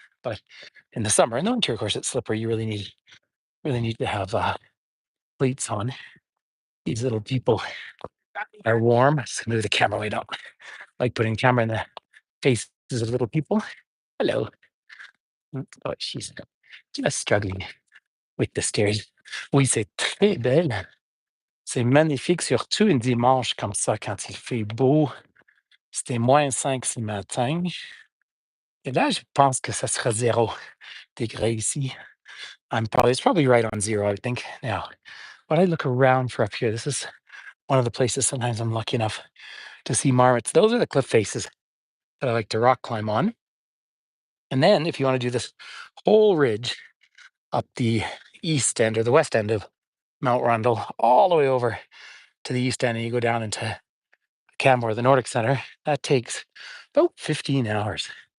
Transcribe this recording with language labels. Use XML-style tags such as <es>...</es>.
<en>But in the summer, in the winter, of course, it's slippery. You really need to have cleats on. These little people are warm. Just move the camera way down. Like putting camera in the faces of little people. Hello. Oh, she's just struggling with the stairs.</en> <fr>Oui, c'est très belle. C'est magnifique, surtout un dimanche comme ça, quand il fait beau. C'était -5 ce matin. Et là, je pense que ça sera 0 degrés ici.</fr> <en>It's probably right on 0, I think. Now, when I look around for up here, this is one of the places sometimes I'm lucky enough to see marmots. Those are the cliff faces that I like to rock climb on. And then if you want to do this whole ridge up the east end or the west end of Mount Rundle, all the way over to the east end, and you go down into Canmore, the Nordic Center, that takes about 15 hours.</en>